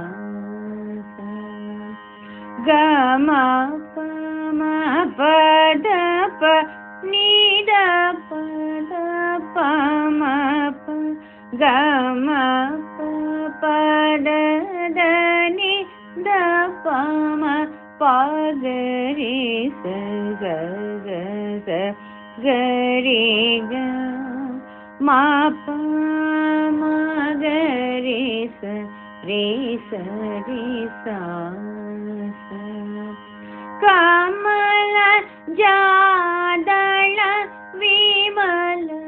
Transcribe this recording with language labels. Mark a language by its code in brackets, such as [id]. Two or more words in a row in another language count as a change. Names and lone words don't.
[hi] ग म प म प ध प नि ध प ध प म प ग म प प ध ध नि ध प म प ग रे सा [kn] ಗ ಗ ಸ ಗ ರೆ ಗ ಮ ಪ ಮ ಗ ರೆ ಸ ರೆ ಸ ರೆ ಸ ಕಮಲ ಜಾದಳ ವಿಮಲ